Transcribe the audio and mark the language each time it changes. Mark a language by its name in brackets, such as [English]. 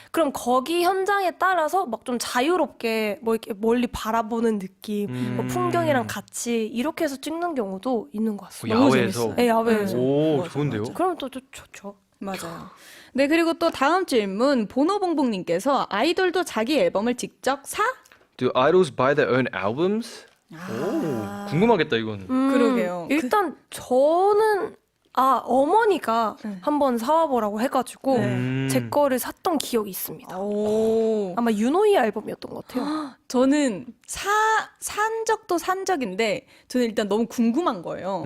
[Korean] 그럼 거기 현장에 따라서 막 좀 자유롭게 뭐 이렇게 멀리 바라보는 느낌, 뭐 풍경이랑 같이 이렇게 해서 찍는 경우도 있는 것 같습니다. 너무 야외에서. 재밌어요. 네, 야외에서. 오 맞아, 좋은데요? 맞아. 그러면 또 좋죠. 맞아요. 네, 그리고 또 다음 질문 보노봉봉님께서 아이돌도 자기 앨범을 직접 사? [English] Do idols buy their own albums? [Korean] 오 궁금하겠다 이건. 그러게요. 일단 저는 어머니가 한번 사와보라고 해가지고 제 거를 샀던 기억이 있습니다. 오. 아마 윤호이 앨범이었던 것 같아요. 저는 산 적도 산 적인데 저는 일단 너무 궁금한 거예요.